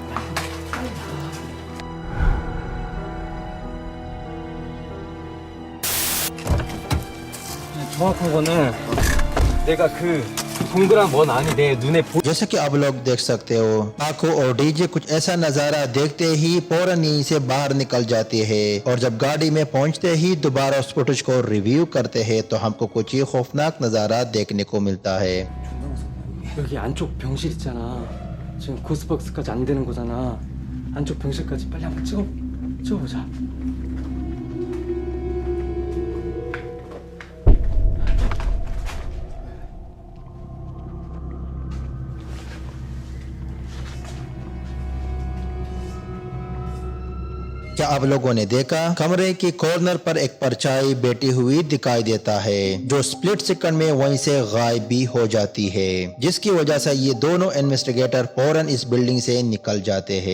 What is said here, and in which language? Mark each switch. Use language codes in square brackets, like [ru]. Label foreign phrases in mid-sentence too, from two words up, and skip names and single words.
[ko] 정확한 거는 내가 그 동그란 원 안이 내 눈에 [hi] जैसे कि आप लोग देख सकते हो, पाकू और डीजे कुछ ऐसा नजारा देखते ही फौरन यहीं से बाहर निकल जाते हैं और जब गाड़ी में पहुंचते ही दोबारा उस फुटेज को रिव्यू करते हैं तो हमको कुछ ही खौफनाक नजारा देखने को मिलता है। [ko] 여기 안쪽 병실 있잖아. 지금 코스박스까지 안 되는 거잖아. 안쪽 병실까지 빨리 한번 찍어보자. [hi] क्या आप लोगों ने देखा कमरे के कॉर्नर पर एक परछाई बैठी हुई दिखाई देता है जो [en] split second [hi] में वहीं से गायब भी हो जाती है, जिसकी वजह से ये दोनों इन्वेस्टिगेटर फौरन इस बिल्डिंग से निकल जाते हैं।